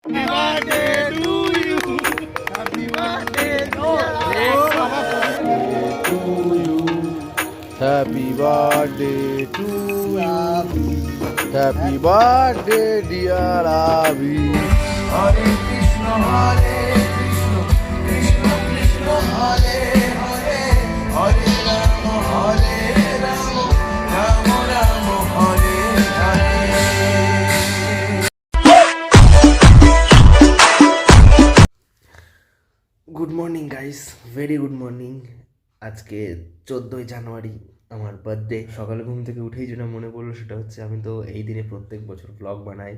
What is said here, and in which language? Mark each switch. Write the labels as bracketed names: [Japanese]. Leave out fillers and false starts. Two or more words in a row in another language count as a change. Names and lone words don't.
[English] birthday to you. Happy birthday to you. Happy birthday to you. Happy birthday dear Avi. Hare Krishna, Hare Krishna, Krishna Krishna, Hare Hare, Hare Rama, Hare Rama, Rama Rama, Hare Hare. Good morning guys, very good morning. [Bangla] আজকে 14ই জানুয়ারি আমার বার্থডে। সকালে ঘুম থেকে উঠেই যেটা মনে পড়লো সেটা হচ্ছে আমি তো এই দিনে প্রত্যেক বছর ব্লগ বানাই।